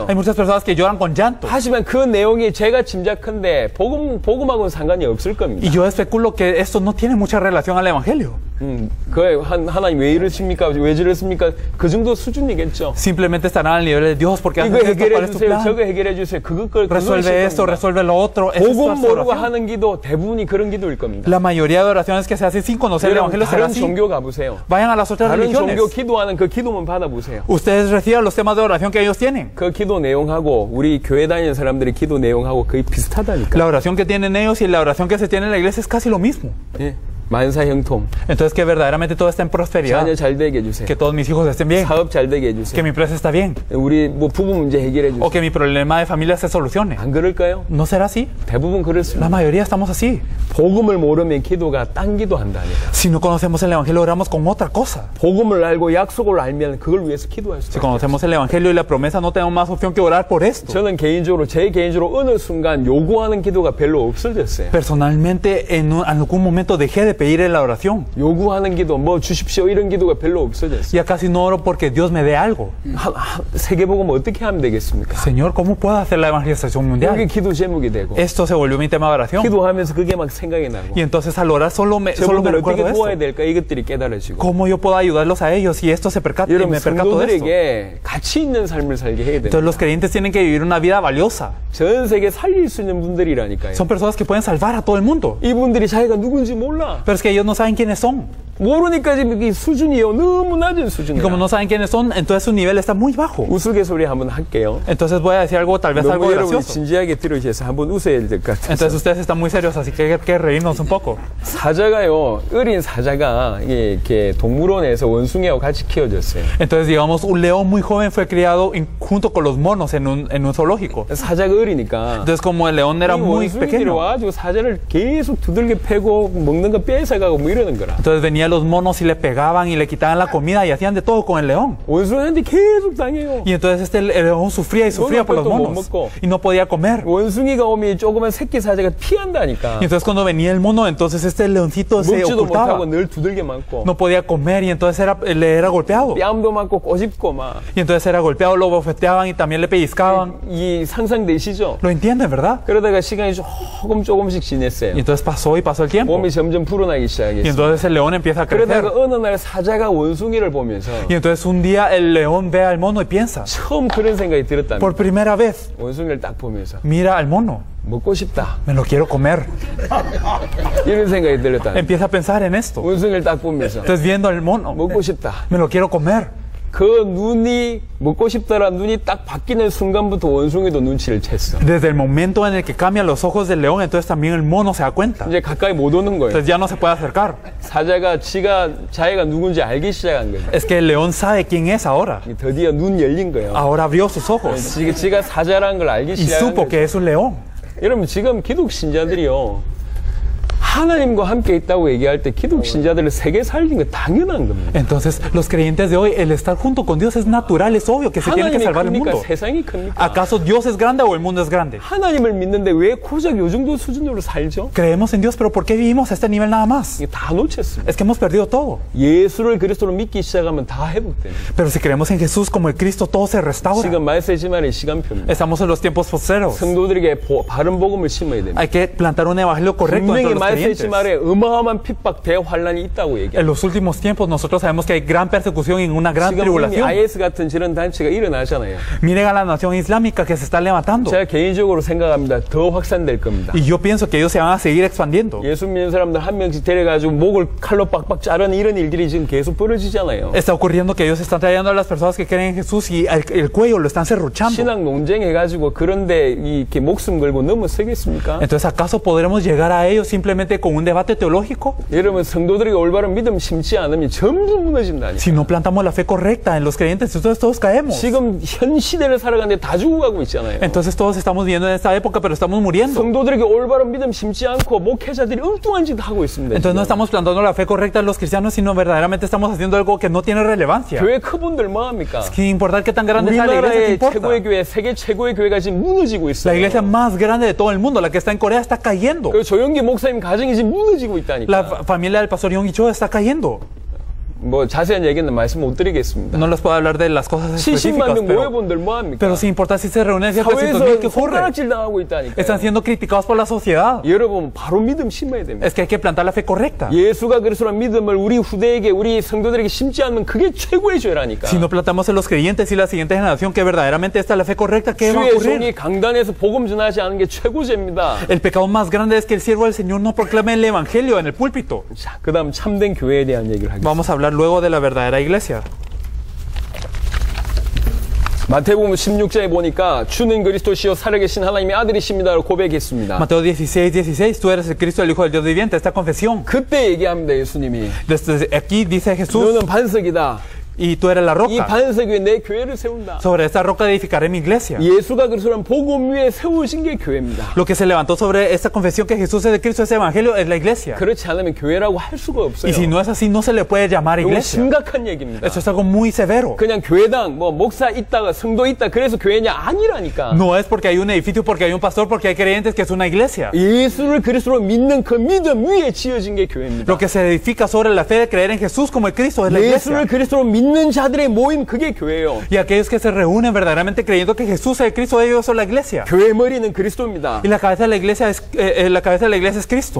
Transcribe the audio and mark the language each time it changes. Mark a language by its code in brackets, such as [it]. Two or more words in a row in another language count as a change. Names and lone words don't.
[es] Hay muchas personas que lloran con llanto. [ko] 하지만 그 내용이 제가 짐작컨대 복음하고는 상관이 없을 겁니다. [es] Y yo especulo que esto no tiene mucha relación al Evangelio. [ko] 그게 하나님 왜 이러십니까? 왜 저러십니까? 그 정도 수준이겠죠. [es] Simplemente estarán al nivel de Dios porque [ko] 이거 [es] haces esto, ¿cuál [ko] 해결해 [es] es tu [ko] 주세요. [es] plan? [ko] 저거 해결해 주세요. 그거 [es] Resuelve esto, resuelve lo otro. Esa es [ko] 복음 [es] nuestra [ko] 모르고 [es] oración. [ko] 하는 기도 대부분이 그런 기도일 겁니다. [es] La mayoría de oraciones que se hacen sin conocer el [ko] 여러분 [es] Evangelio será [ko] 다른 [es] así. [ko] 종교 가보세요. [es] Vayan a las otras [ko] 다른 [es] religiones. [ko] 종교 기도하는 그 기도만 받아보세요. [es] Ustedes reciban los temas de oración que ellos tienen. [ko] 그 기도 내용하고 우리 교회 다니는 사람들의 기도 내용하고 거의 비슷하다니까. [es] La oración que tienen ellos y la oración que se tiene en la iglesia es casi lo mismo. [ko] 예. 만사형통. [es] Entonces que verdaderamente todo está en prosperidad. [ko] 자녀 잘 되게 해주세요. [es] Que todos mis hijos estén bien. [ko] 사업 잘 되게 [es] Que [ko] 해주세요. [es] mi empresa está bien. [ko] 우리 뭐 부부 문제 해결해 [es] O [ko] 주세요. [es] que mi problema de familia se solucione. [ko] 안 그럴까요? [es] ¿No será así? [ko] 대부분 [es] La [ko] 그렇습니다. [es] mayoría estamos así. [ko] 복음을 모르면 기도가 딴 기도 한다니까. [es] Si no conocemos el Evangelio, oramos con otra cosa. [ko] 복음을 알고 약속을 알면 그걸 위해서 기도할 수 [es] Si [ko] 있어요. [es] conocemos el Evangelio y la promesa, no tenemos más opción que orar por esto. [ko] 저는 개인적으로 제 개인적으로 어느 순간 요구하는 기도가 별로 없어졌어요. [es] Personalmente, en algún momento dejé de pedir en la oración. [ko] 요구하는 기도 뭐 주십시오 이런 기도가 별로 없어졌어요. [es] Ya casi no oro porque Dios me dé algo. [ko] 세계복음 어떻게 하면 되겠습니까? [es] Señor, ¿cómo puedo hacer la evangelización [ko] 그게 [es] mundial? [ko] 기도 제목이 되고 [es] Esto se volvió mi tema de oración. [ko] 기도하면서 그게 막 생각이 나고 [es] Y entonces al orar solo me [ko] 저분들 [es] recuerdo [ko] 어떻게 [es] esto. [ko] 도와야 될까 이것들이 깨달아지고 [es] ¿Cómo yo puedo ayudarlos a ellos y esto se percata, y [ko] 여러분 [es] me percato de esto? [ko] 성도들에게 가치 있는 삶을 살게 해야 [es] Entonces [ko] 됩니다. [es] los creyentes tienen que vivir una vida valiosa. [ko] 전 세계 살릴 수 있는 분들이라니까요. [es] Son personas que pueden salvar a todo el mundo. [ko] 이분들이 자기가 누군지 몰라. [es] Pero es que ellos no saben quiénes son. [ko] 모르니까 지금 이 수준이요 너무 낮은 [es] Y [ko] 수준이야. [es] como no saben quiénes son, entonces su nivel está muy bajo. [ko] 우스갯소리 한번 할게요. [es] Entonces voy a decir algo, tal vez [ko] 너무 [es] algo [ko] 여러분이 [es] gracioso. [ko] 진지하게 들으셔서 한번 웃어야 될 것 같아서. [es] Entonces ustedes están muy serios, así que hay que reírnos un poco. [ko] 사자가요, 어린 사자가 이렇게 동물원에서 원숭이하고 같이 키워졌어요. [es] Entonces, digamos, un león muy joven fue criado junto con los monos en un zoológico. [ko] 사자가 어리니까 [es] Entonces, como el león era [ko] 이 [es] muy [ko] 원숭이들이 [es] pequeño, [ko] 와가지고 사자를 계속 두들겨 패고 먹는 거 뺏어가고 뭐 이러는 거라. [es] entonces venían los monos y le pegaban y le quitaban la comida y hacían de todo con el león. [ko] 원숭이한테 계속 당해요. [es] Y entonces el león sufría y sufría por los [ko] 못 [es] monos [ko] 먹고. [es] y no podía comer. [ko] 원숭이가 오면 조그만 새끼 사자가 피한다니까. [es] Y entonces cuando venía el mono, entonces este leoncito se [ko] 먹지도 [es] ocultaba. [ko] 못하고 늘 두들겨 맞고 [es] No podía comer y entonces le era golpeado. [ko] 뺨도 맞고 꼬집고 막. [es] Y entonces era golpeado, lo bofeteaban y también le pellizcaban. [ko] 이 상상되시죠? [es] Lo entienden, ¿verdad? [ko] 그러다가 시간이 조금씩 지냈어요. [es] Y entonces pasó y pasó el tiempo. [ko] 몸이 점점 불어나기 [es] Y [ko] 시작했어요. [es] entonces el león empieza a crecer. [ko] 그러다가 어느 날 사자가 원숭이를 보면서 [es] Y entonces un día el león ve al mono y piensa, [ko] 처음 그런 생각이 들었답니다. [es] por primera vez, [ko] 원숭이를 딱 보면서 [es] mira al mono, [ko] 먹고 싶다 [es] me lo quiero comer. [ko] 이런 생각이 들었답니다. [es] Empieza a pensar en esto. [ko] 원숭이를 딱 보면서 [es] Entonces viendo al mono, [ko] 먹고 싶다. [es] me lo quiero comer. [ko] 그 눈이 먹고 싶다라 눈이 딱 바뀌는 순간부터 원숭이도 눈치를 챘어. [es] Desde el momento en el que cambian los ojos del león, entonces también el mono se da cuenta. [ko] 이제 가까이 못 오는 거예요. [es] Entonces ya no se puede acercar. [ko] 사자가 자기가 누군지 알기 시작한 거예요. [es] Es que el león sabe quién es ahora. [ko] 드디어 눈 열린 거예요. [es] Ahora abrió sus ojos [ko] 지가 사자라는 걸 알기 [es] y [ko] 시작한 [es] supo [ko] 거예요. [es] que es un león. [ko] 여러분 지금 기독 신자들이요. 하나님과 함께 있다고 얘기할 때 기독 신자들을 세계 살리는 거 당연한 겁니다. [es] Entonces, los creyentes de hoy, el estar junto con Dios es natural, es obvio que se tiene que [ko] 하나님이 [es] salvar el [ko] 큽니까? [es] mundo. [ko] 세상이 큽니까? [es] ¿Acaso Dios es grande o el mundo es grande? [ko] 하나님을 믿는데 왜 고작 요 정도 수준으로 살죠? [es] Creemos en Dios, pero ¿por qué vivimos a este nivel nada más? [ko] 이게 다 놓쳤습니다. [es] Es que hemos perdido todo. [ko] 예수를 그리스도로 믿기 시작하면 다 회복됩니다. [es] Pero si creemos en Jesús como el Cristo, todo se restaura. [ko] 지금 말세지만의 시간표입니다. [es] Estamos en los tiempos postreros. [ko] 성도들에게 바른 복음을 심어야 됩니다. [es] Hay que plantar un evangelio correcto [ko] 분명히 [es] entre los creyentes. [ko] 말세지말에 어마어마한 핍박 대환란이 있다고 얘기해요. [es] En los últimos tiempos nosotros sabemos que hay gran persecución y una gran [ko] 지금 이미 [es] tribulación. [ko] IS 같은 저런 단체가 일어나잖아요. [es] Miren a la nación islámica que se está levantando. [ko] 제가 개인적으로 생각합니다. 더 확산될 겁니다. [es] Y yo pienso que ellos se van a seguir expandiendo. [ko] 예수 믿는 사람들 한 명씩 데려가지고 목을 칼로 빡빡 자르는 이런 일들이 지금 계속 벌어지잖아요. [es] Está ocurriendo que ellos están trayendo a las personas que creen en Jesús y el cuello lo están serruchando. [ko] 신앙 논쟁해가지고 그런데 이렇게 목숨 걸고 넘어서겠습니까? [es] Entonces, ¿acaso podremos llegar a ellos simplemente con un debate teológico? [ko] 여러분 성도들에게 올바른 믿음 심지 않으면 전부 무너진다니까. [es] Si no plantamos la fe correcta en los creyentes, entonces todos caemos. [ko] 지금 현 시대를 살아가는데 다 죽어가고 있잖아요. [es] Entonces todos estamos viviendo en esta época, pero estamos muriendo. [ko] 성도들에게 올바른 믿음 심지 않고 목회자들이 엉뚱한 짓 하고 있습니다. [es] Entonces no [ko] 지금. [es] estamos plantando la fe correcta en los cristianos, sino verdaderamente estamos haciendo algo que no tiene relevancia. [ko] 교회 크분들 뭐합니까? [es] Sin importar qué tan grande sea la iglesia, ¿qué [ko] 우리나라의 [es] importa? [ko] 최고의 교회, 세계 최고의 교회가 지금 무너지고 [es] La [ko] 있어요. [es] iglesia más grande de todo el mundo, la que está en Corea, está cayendo. [ko] 그 조영기 목사님 가정이 지금 무너지고 있다니까. [es] La familia del pastor Yonggi Cho está cayendo. [ko] 뭐 자세한 얘기는 말씀 못 드리겠습니다. [es] No les puedo hablar de las cosas [ko] 70만 [es] específicas, [ko] 명 [es] pero, [ko] 모여본들 뭐합니까? [es] pero sin importar si se reúnen 100 [ko] 사회에서 [es] ¿qué ocurre? [ko] 손가락질 당하고 있다니까. [es] Están siendo criticados por la sociedad. [ko] 여러분 바로 믿음 심어야 됩니다. [es] Es que hay que plantar la fe correcta. [ko] 예수가 그리스도란 믿음을 우리 후대에게 우리 성도들에게 심지 않으면 그게 최고의 죄라니까. [es] Si no plantamos en los creyentes y la siguiente generación que verdaderamente esta es la fe correcta, ¿qué va a [ko] 주의 [es] ocurrir? [ko] 종이 강단에서 복음 전하지 않은 게 최고죄입니다. [es] El pecado más grande es que el siervo del Señor no proclame el evangelio en el púlpito. [ko] 자, 그다음 참된 교회에 대한 얘기를 하겠습니다. [es] Vamos a hablar luego de la verdadera iglesia. [ko] 마태복음 16장에 보니까 주는 그리스도시요 살아계신 하나님의 아들이십니다라고 고백했습니다. [es] Mateo 16:16, tú eres el Cristo, el Hijo del Dios viviente. Esta confesión. [ko] 그때 얘기합니다. 예수님이 [es] Desde aquí dice Jesús, [ko] 너는 반석이다. [es] y tú eres la [ko] 이 [es] roca. [ko] 반석 위에 내 교회를 세운다. [es] Sobre esta roca edificaré mi iglesia. [ko] 예수가 그리스도란 복음 위에 세우신 게 교회입니다. [es] Lo que se levantó sobre esta confesión que Jesús es de Cristo, ese evangelio, es la iglesia. [ko] 그렇지 않으면 교회라고 할 수가 없어요. [es] Y si no es así, no se le puede llamar [ko] 이건 [es] iglesia. [ko] 심각한 얘기입니다. [es] Esto es algo muy severo. [ko] 그냥 교회당 뭐 목사 있다가 성도 있다 그래서 교회냐 아니라니까. [es] No es porque hay un edificio, porque hay un pastor, porque hay creyentes que es una iglesia. [ko] 예수를 그리스도로 믿는 그 믿음 위에 지어진 게 교회입니다. [es] Lo que se edifica sobre la fe de creer en Jesús como el Cristo es la iglesia. [ko] 예수를 그리스도로 믿는 자들의 모임 그게 교회예요. [es] Y aquellos que se reúnen verdaderamente creyendo que Jesús es el Cristo, ellos son la iglesia. [ko] 교회 머리는 그리스도입니다. [es] Y la cabeza de la iglesia es Cristo.